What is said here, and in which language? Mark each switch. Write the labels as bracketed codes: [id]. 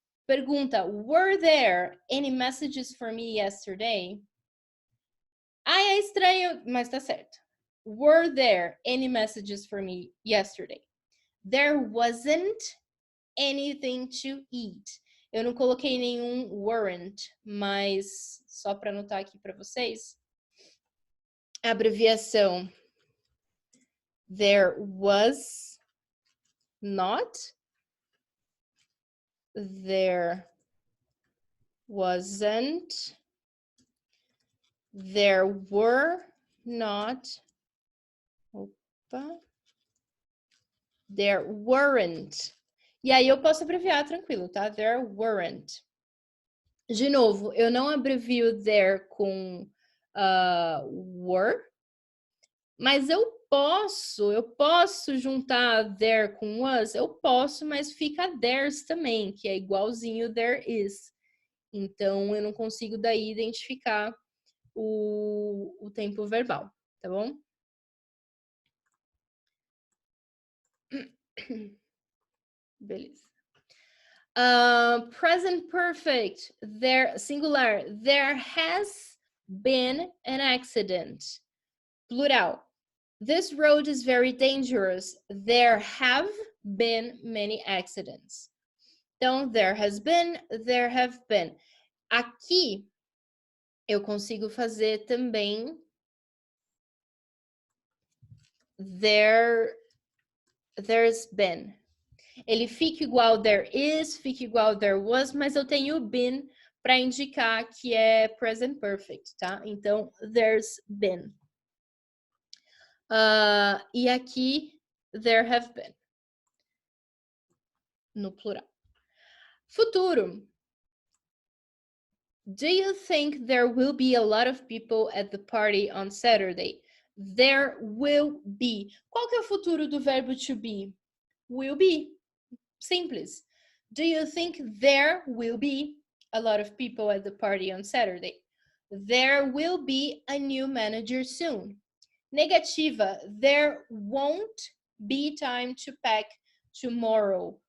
[en] Pergunta, were there any messages for me yesterday? É estranho, mas tá certo. Were there any messages for me yesterday? There wasn't anything to eat. [pt] Eu não coloquei nenhum weren't, mas só para anotar aqui para vocês. [en] A abreviação there was not, there wasn't, there were not, there weren't. [pt] E aí eu posso abreviar tranquilo, tá? There weren't. De novo, eu não abrevio there com were, mas eu posso juntar there com was, eu posso, mas fica there's também, que é igualzinho there is. Então, eu não consigo daí identificar o tempo verbal, tá bom? Beleza. [en] Present perfect, singular, there has been an accident. Plural, This road is very dangerous. There have been many accidents. Então, there has been, there have been. [pt] Aqui, eu consigo fazer também there's been. Ele fica igual there is, fica igual there was, mas eu tenho been para indicar que é present perfect, tá? [en] Então, there's been. E aqui, there have been. [pt] No plural. Futuro. [en] Do you think there will be a lot of people at the party on Saturday? There will be. [pt] Qual que é o futuro do verbo to be? [en] Will be. Simples. Do you think there will be a lot of people at the party on Saturday? There will be a new manager soon. Negativa. There won't be time to pack tomorrow.